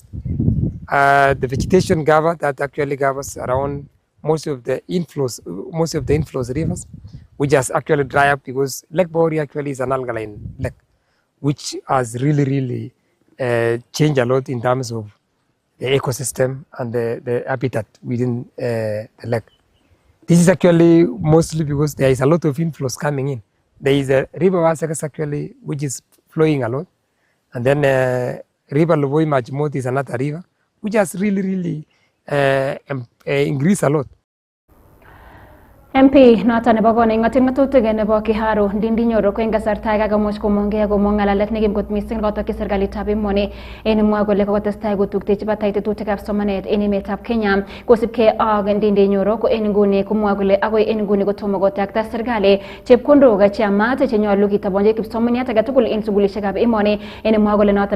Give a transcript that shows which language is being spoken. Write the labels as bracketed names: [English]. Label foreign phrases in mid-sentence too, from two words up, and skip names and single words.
[English] The vegetation cover that actually covers around most of the inflows rivers, which has actually dried up because Lake Bogoria actually is an alkaline lake, which has really changed a lot in terms of the ecosystem and the habitat within the lake. This is actually mostly because there is a lot of inflows coming in. There is a river Wasekas actually, which is flowing a lot. And then river Logoiywekab is another river, which has really increased a lot. [Kalenjin] MP noton nebo koning ngatutik nebo Kiharu ndindinyoro ko eng kasarta kakomuch komongei komong ngalalet nekim kot mising kotokyi serikalitab emoni en mwa kole kokotestai kotuktechi batai tetutikab somanet en emetab Kenya kosibkei ak ndindinyoro ko en nguni komwa kole akoi en nguni kotomo kotakta serikali chepkondok cheyamat chenyolu kitobonchi kipsomaniat age tugul en sugulishekab emoni en mwa kole noton